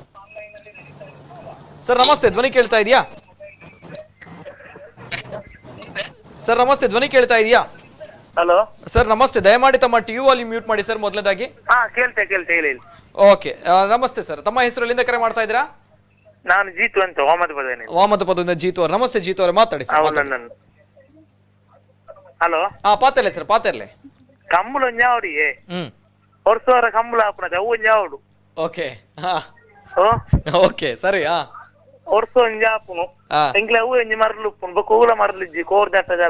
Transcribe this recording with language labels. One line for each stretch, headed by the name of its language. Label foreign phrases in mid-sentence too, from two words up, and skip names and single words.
Kannada: ಸರ್ ನಮಸ್ತೆ, ಧ್ವನಿ ಕೇಳ್ತಾ ಇದೆಯಾ? ಸರ್ ನಮಸ್ತೆ, ಧ್ವನಿ ಕೇಳ್ತಾ ಇದೆಯಾ? ಹಲೋ ಸರ್ ನಮಸ್ತೆ, ದಯಮಾಡಿ ತಮ್ಮ ಟಿವಿ ವಾಲ್ಯೂಮ್ ಮ್ಯೂಟ್ ಮಾಡಿ ಸರ್ ಮೊದಲನೇದಾಗಿ. ಕೇಳ್ತೆ ಹೇಳಿ. ಓಕೆ, ನಮಸ್ತೆ ಸರ್, ತಮ್ಮ ಹೆಸರು ಎಲ್ಲಿಂದ ಕರೆ ಮಾಡ್ತಾ ಇದ್ದೀರಾ? ನಾನು ಜೀತು ಅಂತ, ವಾಮದಪದದಿಂದ ಜೀತು ಅವರು. ನಮಸ್ತೆ ಜೀತು ಅವರು, ಮಾತಾಡಿ ಸರ್. ಹಲೋ
Tulu: ಪಾತೆರ್ಲೆ ಸರ್, ಪಾತೆರ್ಲೆ ಕಂಬಳ ಒಂಜಾವಡಿಯೇ ಹೊರಸೋರ ಕಂಬಳ ಹಾಪುನದ ಅವು ಒಂಜಾವಡು.
Kannada: ಓಕೆ ಸರಿ.
Tulu: ಹೊರಸು ಒಂಜಾಪುನು ಎಂಗ್ಲ ಅವು ಎಂಜಿ ಮರಲು ಉಪ್ಪುನು ಬೊಕ್ಕೂಲ ಮರಲಿಜ್ಜಿ ಕೋರ್ ದಟ್ಟ ಜಲ.